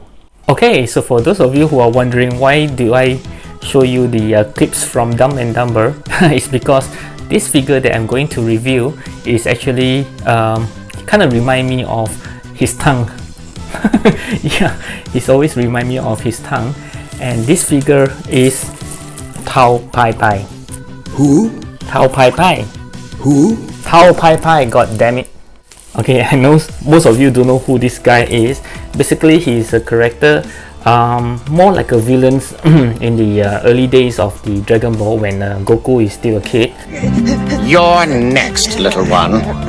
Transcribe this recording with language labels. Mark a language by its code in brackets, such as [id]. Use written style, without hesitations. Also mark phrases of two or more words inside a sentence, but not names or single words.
[en] Okay, so for those of you who are wondering why do I show you the clips from Dumb and Dumber, it's because this figure that I'm going to review is actually kind of remind me of his tongue. Yeah, he's always remind me of his tongue, and this figure is Tao Pai Pai. Who? Tao Pai Pai. Who? Tao Pai Pai, god damn it. Okay, I know most of you don't know who this guy is. Basically, he's a character more like a villain in the early days of the Dragon Ball when Goku is still a kid. You're next, little one.